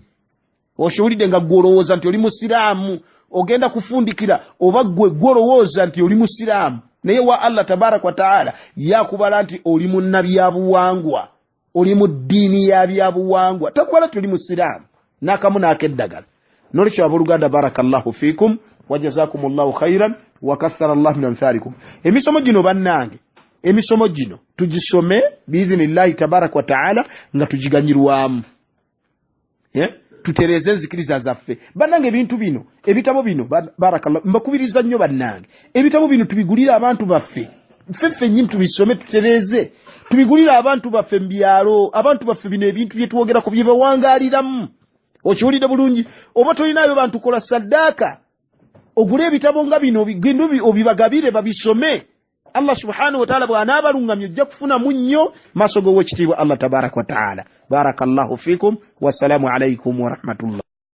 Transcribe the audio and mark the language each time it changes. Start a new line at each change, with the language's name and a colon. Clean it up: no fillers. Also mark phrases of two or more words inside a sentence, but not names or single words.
Ganda: Okiwulidde nga gwolowooza nti oli musiraamu, ogenda kufundikira oba gwe gwolowooza nti oli musiraamu, naye wa
Arabic: الله تبارك وتعالى
Ganda: yakubala nti oli munnabyabuwangwa, oli mu ddiini ya byabuwangwa, takubala tuli musiraamu n'akamu n'akeddagala. Nolwekyo abooluganda,
Arabic: بارك الله فيكم وجزاكم الله خيرا وكثر الله من أمثالكم.
Ganda: Emisomo gino bannange, emisomo gino tugisome
Arabic: بإذن الله تبارك وتعالى
Ganda: nga tugiganyirwamu, tutereze enzikiriza zaffe bannange. Ebintu bino, ebitabo bino, barakallahu, mbakubiriza nnyo bannange, ebitabo bino tubigulira abantu baffe, ffe nnyini tubisome, tutereze, tubigulira abantu baffe mu byalo, abantu baffe bino ebintu bye twogerako bye bawangaaliramu. Okiwulidde bulungi? Oba tolinayo bantu, kola saddaaka, ogule ebitabo nga bino, bigendo obibagabire babisome.
Arabic: الله سبحانه وتعالى
Ganda: bw'anaabalungamye ojja kufunamu nnyo maaso g'owekitiibwa
Arabic: الله تبارك وتعالى. بارك الله فيكم والسلام عليكم ورحمة الله.